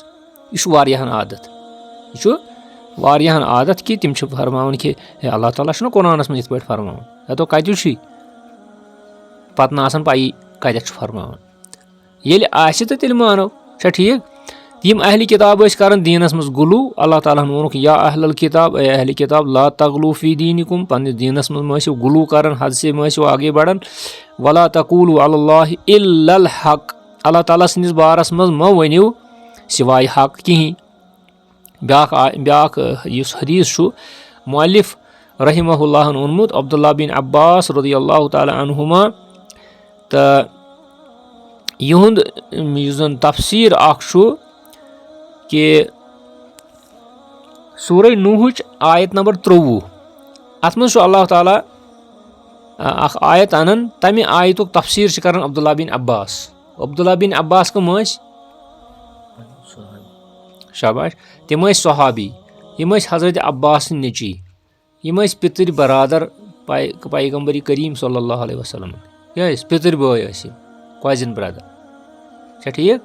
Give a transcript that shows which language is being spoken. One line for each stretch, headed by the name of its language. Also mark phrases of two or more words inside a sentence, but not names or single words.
Kashmiri: یہِ چھُ واریاہن عادت کہِ تِم چھِ فرماوان کہِ ہے اللہ تعالیٰ چھُنہ قرآنس منٛز یِتھ پٲٹھۍ فرماوان, ہتو کتہِ چھُے پتہٕ نہٕ آسان پیی کتٮ۪تھ چھُ فرماوان. ییٚلہِ آسہِ تہٕ تیٚلہِ مانو, چھا ٹھیٖک. یِم اہلِ کِتاب ٲسۍ کران دیٖنس منٛز غلوٗ. اللہ تعالیٰ ہن ووٚنُکھ
Arabic: یا اہل الکتاب
Urdu: اے اہلِ کتاب
Arabic: لا تغلو فی دینکم
Kashmiri: پننِس دیٖنس منٛز مہ ٲسِو غلوٗ کران,
Urdu: حد سے
Kashmiri: مہ ٲسِو آگے بڑان.
Arabic: ولا تقولوا علی اللہ الا الحق
Kashmiri: اللہ تعالیٰ سٕنٛدِس بارس منٛز مہ ؤنِو سِوایہِ حق کِہینۍ. بیٛاکھ یُس حدیٖث چھُ مؤلف رحمہ اللہ ہن اوٚنمُت عبداللہ بن عباس رضی اللہ تعالیٰ عنہما, تہٕ یِہُنٛد یُس زن تفسیٖر اکھ چھُ کہِ سورہ نوٗحٕچ آیت نمبر 23 اتھ منٛز چھُ اللہ تعالیٰ اکھ آیت انان, تمہِ آیتُک تفسیٖر چھِ کران عبداللہ بن عباس. عبداللہ بن عباس کٕم ٲسۍ؟ شاباش, تِم ٲسۍ صحابی, یِم ٲسۍ حضرت عباس سٕنٛدۍ نیٚچی, یِم ٲسۍ پِتٕرۍ برادر پیغمبر کریم صلی اللہ علیہ وسلم. کیٛاہ ٲسۍ پِتٕرۍ بٲے ٲسۍ یِم,
English: cousin brother,
Kashmiri: چھا ٹھیٖک.